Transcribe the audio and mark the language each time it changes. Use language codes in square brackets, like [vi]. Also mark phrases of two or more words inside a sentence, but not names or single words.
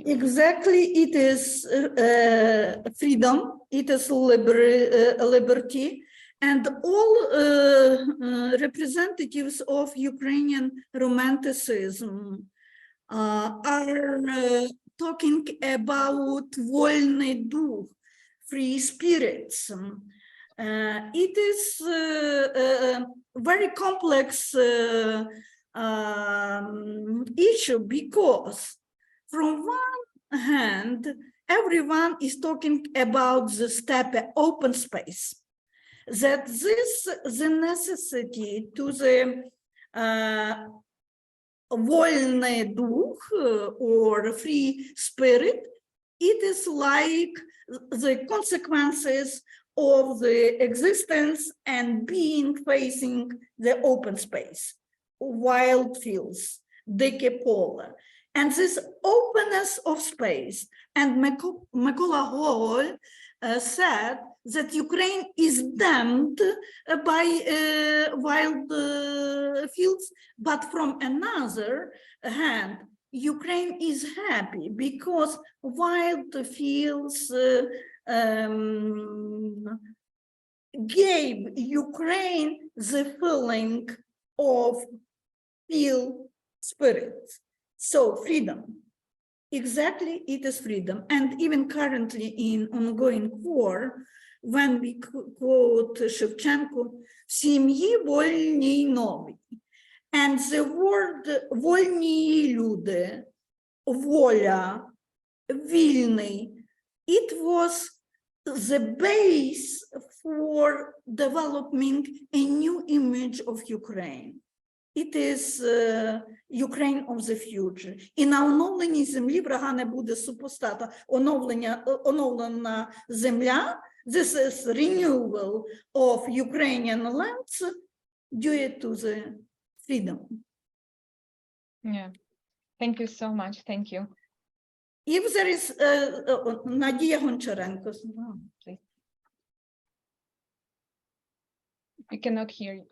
[en] Exactly, it is freedom, it is liberty. And all representatives of Ukrainian Romanticism are talking about [uk] вольний дух, [en] free spirits. It is a very complex issue, because from one hand, everyone is talking about the steppe, open space. That the necessity to the [uk] вольний дух [en] or free spirit, it is like the consequences of the existence and being facing the open space, wild fields, [uk] дике поле. [en] And this openness of space, and Mykola Gogol said that Ukraine is damned by wild fields, but from another hand, Ukraine is happy because wild fields gave Ukraine the feeling of feel spirit. So freedom. Exactly, it is freedom. And even currently in ongoing war, when we quote Shevchenko, [uk] в сім'ї вольній новій. [en] And the word [uk] вольні люди, воля, вільний, [en] it was the base for developing a new image of Ukraine. It is Ukraine of the future. [uk] І на оновленій землі врага не буде супостата. Оновлена земля, [en] this is renewal of Ukrainian lands due to the freedom. Yeah. Thank you so much. Thank you. If there is Nadia Goncharenko. Please. We cannot hear you.